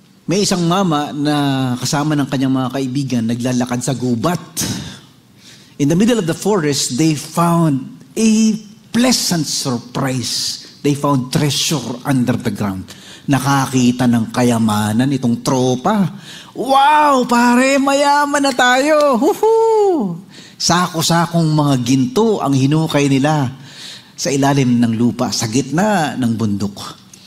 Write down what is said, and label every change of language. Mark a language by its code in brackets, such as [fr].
[tl] May isang mama na kasama ng kanyang mga kaibigan naglalakad sa gubat. [en] In the middle of the forest, they found a pleasant surprise. They found treasure under the ground. [tl] Nakakita ng kayamanan itong tropa. [en] Wow, pare, [tl] mayaman na tayo. Huhu! Sako-sakong mga ginto ang hinukay nila sa ilalim ng lupa, sa gitna ng bundok.